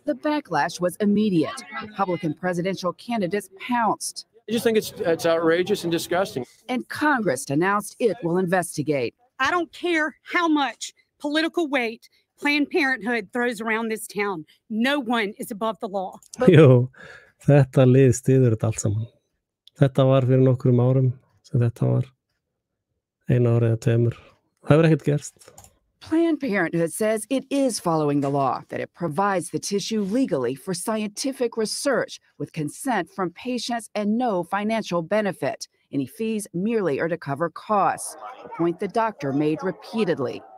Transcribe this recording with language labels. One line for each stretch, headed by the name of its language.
English: The backlash was immediate. Republican presidential candidates pounced. I just think it's outrageous and disgusting. And Congress announced it will investigate. I don't care how much political weight Planned Parenthood throws around this town. No one is above the law.
Icelandic: Jú, þetta lið styður þetta allt saman. Þetta var fyrir nokkrum árum sem þetta var 1 ár eða 2. Það hefur ekkert gerst.
English: Planned Parenthood says it is following the law, that it provides the tissue legally for scientific research with consent from patients and no financial benefit. Any fees merely are to cover costs, a point the doctor made repeatedly.